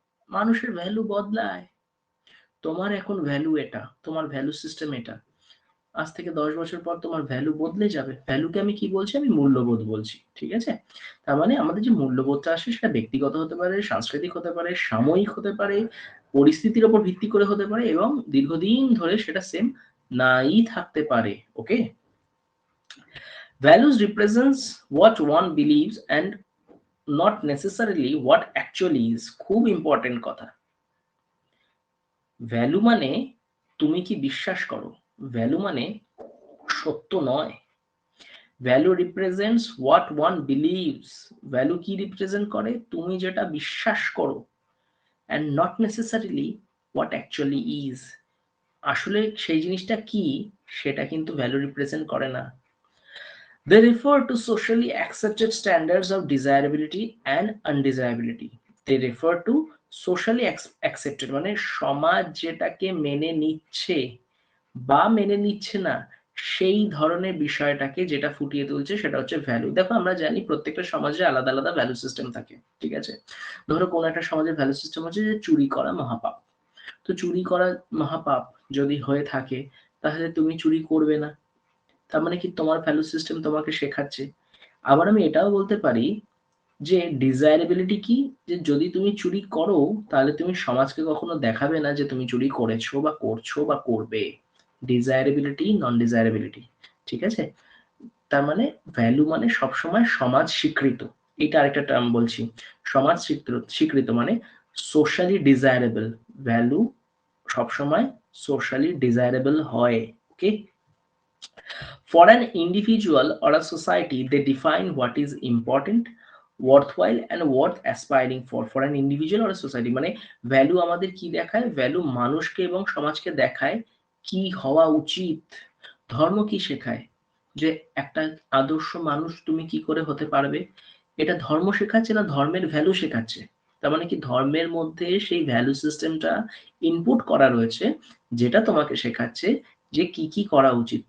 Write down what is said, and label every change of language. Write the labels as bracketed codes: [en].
[bn] মানুষের ভ্যালু বদলায়। তোমার এখন ভ্যালু এটা, তোমার ভ্যালু সিস্টেম এটা, আজ থেকে 10 বছর পর তোমার ভ্যালু বদলে যাবে। ভ্যালুকে আমি কি বলছি? আমি মূল্যবোধ বলছি, ঠিক আছে? তার মানে আমাদের যে মূল্যবোধটা আসে সেটা ব্যক্তিগত হতে পারে, সাংস্কৃতিক হতে পারে, সাময়িক হতে পারে, পরিস্থিতির উপর ভিত্তি করে হতে পারে, এবং দীর্ঘদিন ধরে সেটা সেম নাই থাকতে পারে। ওকে, [en] values represents what one believes and not necessarily what actually is. [bn] খুব ইম্পর্টেন্ট কথা। ভ্যালু মানে তুমি কি বিশ্বাস করো, ভ্যালু মানে সত্য নয়। [en] value represents what one believes, [bn] value কি রিপ্রেজেন্ট করে, তুমি যেটা বিশ্বাস করো, [en] and not necessarily what actually is, [bn] আসলে সেই জিনিসটা কি সেটা কিন্তু ভ্যালু রিপ্রেজেন্ট করে না। [en] They refer to socially accepted standards of desirability and undesirability. They refer to socially accepted [bn] মানে সমাজ যেটাকে মেনে নিচ্ছে বা মেনে নিচ্ছে না সেই ধরনের বিষয়টাকে যেটা ফুটিয়ে তুলছে সেটা হচ্ছে ভ্যালু। দেখো আমরা জানি প্রত্যেকটা সমাজে আলাদা আলাদা ভ্যালু সিস্টেম থাকে, ঠিক আছে। ধরো কোন একটা সমাজের ভ্যালু সিস্টেম হচ্ছে যে চুরি করা মহাপাপ, তো চুরি করা মহাপাপ যদি হয়ে থাকে তাহলে তুমি চুরি করবে না, তার মানে কি তোমার ভ্যালু সিস্টেম তোমাকে শেখাচ্ছে। আবার আমি এটাও বলতে পারি যে ডিজায়ারেবিলিটি কি, যে যদি তুমি চুরি করো তাহলে তুমি সমাজকে কখনো দেখাবে না যে তুমি চুরি করেছো বা করছো বা করবে। ডিজায়ারেবিলিটি নন ডিজায়ারেবিলিটি, ঠিক আছে। তার মানে ভ্যালু মানে সবসময় সমাজ স্বীকৃত। এটা আরেকটা টার্ম বলছি, সমাজ স্বীকৃত মানে সোশ্যালি ডিজায়ারেবল, ভ্যালু সবসময় সোশ্যালি ডিজায়ারেবল হয়। [en] Okay, for an individual or a society, they define what is important, worthwhile and worth aspiring for. For an individual or a society [bn] মানে ভ্যালু আমাদের কি দেখায়, ভ্যালু মানুষকে এবং সমাজকে দেখায় কি হওয়া উচিত। ধর্ম কি শেখায়, যে একটা আদর্শ মানুষ তুমি কি করে হতে পারবে, এটা ধর্ম শেখাচ্ছে না ধর্মের ভ্যালু শেখাচ্ছে। তার মানে কি ধর্মের মধ্যে সেই ভ্যালু সিস্টেমটা ইনপুট করা রয়েছে যেটা তোমাকে শেখাচ্ছে যে কি কি করা উচিত।